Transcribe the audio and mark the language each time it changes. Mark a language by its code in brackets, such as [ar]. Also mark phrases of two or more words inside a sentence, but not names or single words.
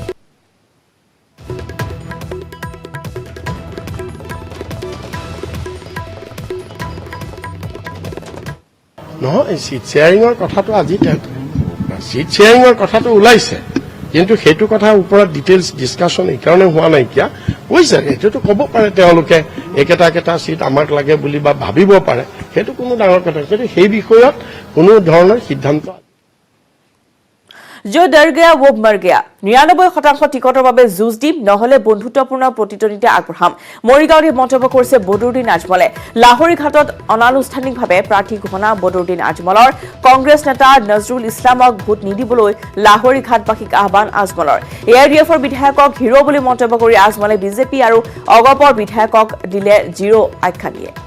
[as] নহয়, [en] seat sharing [as] কথাটো আজি [en] seat sharing [as] কথাটো ওলাইছে, কিন্তু সেইটো কথাৰ ওপৰত [en] details discussion [as] এইকাৰণে হোৱা নাইকিয়া হৈছে। সেইটোতো ক'ব পাৰে তেওঁলোকে একেটা চিট আমাক লাগে বুলি বা ভাবিব পাৰে, সেইটো কোনো ডাঙৰ কথা, কিন্তু সেই বিষয়ত কোনো ধৰণৰ সিদ্ধান্ত [hi] जो डर गया वो मर गया। [as] 99% টিকটৰ বাবে যুঁজ দিম, নহলে বন্ধুত্বপূৰ্ণ প্ৰতিদ্বন্দ্বিতা আগবঢ়াম। মৰিগাঁৱত মন্তব্য কৰিছে বদৰুদ্দিন আজমলে। লাহৰীঘাটত অনানুষ্ঠানিকভাৱে প্ৰাৰ্থী ঘোষণা বদৰুদ্দিন আজমলৰ। কংগ্ৰেছ নেতা নজৰুল ইছলামক ভোট নিদিবলৈ লাহৰীঘাটবাসীক আহ্বান আজমলৰ। AIUDFৰ বিধায়কক হিৰো বুলি মন্তব্য কৰি আজমলে বিজেপি আৰু অগপৰ বিধায়কক দিলে জিৰো আখ্যা দিয়ে।